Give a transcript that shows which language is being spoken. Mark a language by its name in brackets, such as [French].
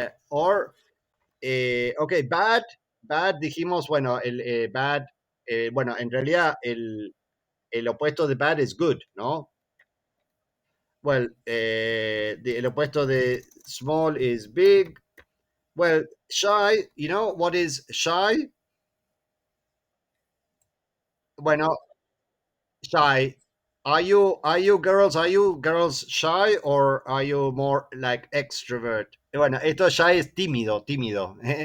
[Spanish] Or, ok, bad, bad, dijimos, bueno, el bad, bueno, en realidad el opuesto de bad es good, ¿no? [English] Well, [Spanish] el opuesto de [English] small is big. Well, shy, you know what is shy? Bueno, shy. Are you girls shy, or are you more like extrovert? [Spanish] Bueno, esto shy es tímido, tímido.